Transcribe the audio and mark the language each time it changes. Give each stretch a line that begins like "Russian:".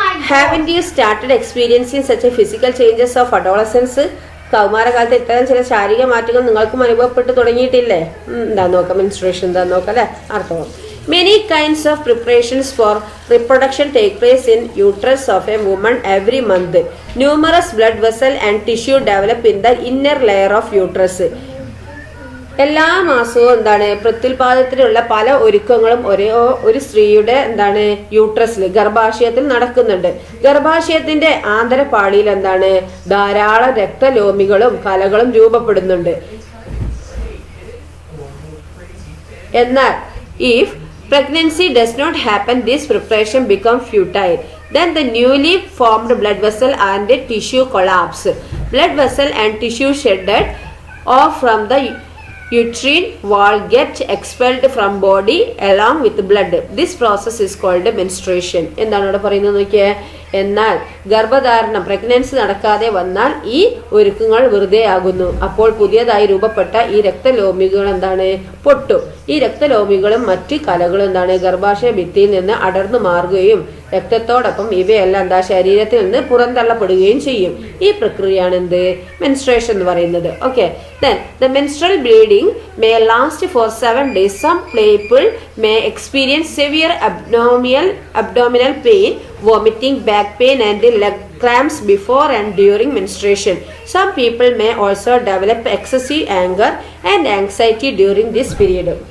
English: Haven't you started experiencing such a physical changes of adolescence?
Malayalam: കൗമാരകാലത്ത് ഇത്തരം ചില ശാരീരിക മാറ്റങ്ങൾ നിങ്ങൾക്കും അനുഭവപ്പെട്ട് തുടങ്ങിയിട്ടില്ലേ? എന്താ നോക്കാം, മെൻസ്ട്രേഷൻ എന്താ നോക്കാം അല്ലെ, ആർത്തവം.
English: Many kinds of preparations for reproduction take place in uterus of a woman every month. Numerous blood vessels and tissue develop in the inner layer of uterus.
Malayalam: എല്ലാ മാസവും എന്താണ് പ്രത്യുൽപാദനത്തിനുള്ള പല ഒരുക്കങ്ങളും ഒരു സ്ത്രീയുടെ എന്താണ് യൂട്രസിൽ, ഗർഭാശയത്തിൽ നടക്കുന്നുണ്ട്. ഗർഭാശയത്തിന്റെ ആന്തരപാളിയിൽ എന്താണ് ധാരാളം രക്തലോമികളും കലകളും രൂപപ്പെടുന്നുണ്ട്.
English: എന്നാൽ if pregnancy does not happen, this preparation becomes futile. Then the newly formed blood vessel and the tissue collapse. Blood vessel and tissue shedded off from the uterine wall get expelled from body along with blood. This process is called menstruation.
Malayalam: എന്താണ് ഇവിടെ പറയുന്നത് നോക്കിയേ. എന്നാൽ ഗർഭധാരണം pregnancy നടക്കാതെ വന്നാൽ ഈ ഒരുക്കങ്ങൾ വെറുതെ ആകുന്നു. അപ്പോൾ പുതിയതായി രൂപപ്പെട്ട ഈ രക്തലോമികൾ എന്താണ് പൊട്ടും. ഈ രക്തലോമികളും മറ്റ് കലകളും എന്താണ് ഗർഭാശയ ഭിത്തിയിൽ നിന്ന് അടർന്നു മാറുകയും രക്തത്തോടൊപ്പം ഇവയെല്ലാം എന്താ ശരീരത്തിൽ നിന്ന് പുറന്തള്ളപ്പെടുകയും ചെയ്യും. ഈ പ്രക്രിയയാണ് എന്ത് മെൻസ്ട്രേഷൻ എന്ന് പറയുന്നത്.
English: Okay, then the menstrual bleeding may last for 7 days. Some people may experience severe abdominal pain, vomiting, back pain and leg cramps before and during menstruation. Some people may also develop excessive anger and anxiety during this period.